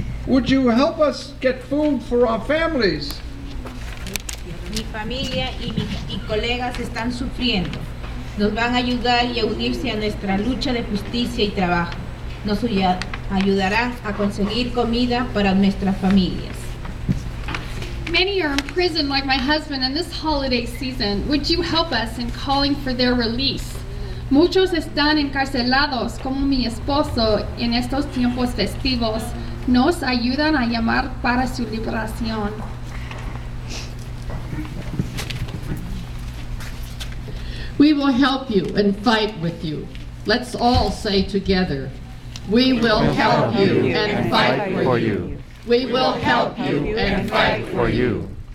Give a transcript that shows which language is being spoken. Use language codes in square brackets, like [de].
[en] Would you help us get food for our families? [es] Mi familia y colegas están sufriendo. Nos van a ayudar y a unirse a nuestra lucha de justicia y trabajo. Nos ayudarán a conseguir comida para nuestras familias. [en] Many are imprisoned like my husband in this holiday season. Would you help us in calling for their release? [es] Muchos están encarcelados como mi esposo en estos tiempos festivos. Nos ayudan a llamar para su liberación. [en] We will help you and fight with you. Let's all say together, we will help you and fight for you. We will help you and fight for you.